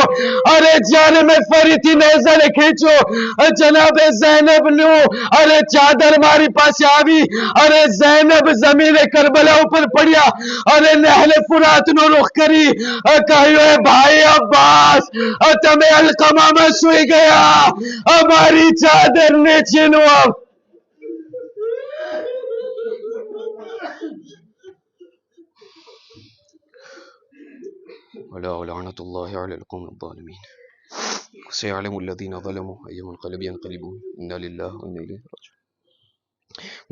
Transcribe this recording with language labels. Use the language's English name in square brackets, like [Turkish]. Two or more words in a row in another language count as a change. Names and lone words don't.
[Gujarati] અરે જ્યારે મેં ફરીથી નેઝાને ખેંચ્યો, જનાબે ઝૈનબનું અરે ચાદર મારી પાસે આવી. અરે ઝૈનબ જમીને કરબલા ઉપર પડ્યા, અરે નહેલે ફુરાતનો રૂખ કરી કહ્યું, એ ભાઈ અબ્બાસ, તમે અલકમામાં સૂઈ ગયા, અમારી ચાદરને છીનવા. [Arabic] ولا ولعنة الله على القوم الظالمين سيعلم الذين ظلموا أي منقلب ينقلبون إنا لله وإنا إليه راجعون.